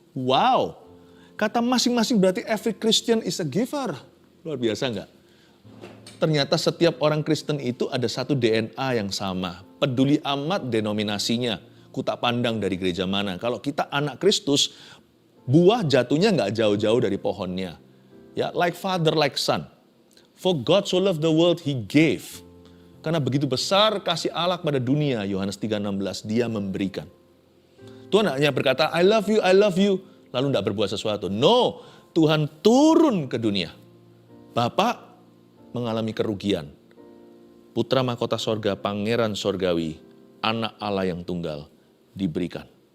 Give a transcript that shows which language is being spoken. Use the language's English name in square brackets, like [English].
[Indonesian] Wow, kata masing-masing berarti [English] every Christian is a giver. [Indonesian] Luar biasa enggak? Ternyata setiap orang Kristen itu ada satu DNA yang sama. Peduli amat denominasinya. Ku tak pandang dari gereja mana. Kalau kita anak Kristus, buah jatuhnya nggak jauh-jauh dari pohonnya. [English] Ya, like father, like son. For God so loved the world, He gave. [Indonesian] Karena begitu besar kasih Allah pada dunia, Yohanes 3:16, Dia memberikan. Tuhan hanya berkata, [English] I love you, [Indonesian] lalu tidak berbuat sesuatu. No, Tuhan turun ke dunia. Bapak mengalami kerugian. Putra mahkota sorga, pangeran sorgawi, anak Allah yang tunggal, diberikan.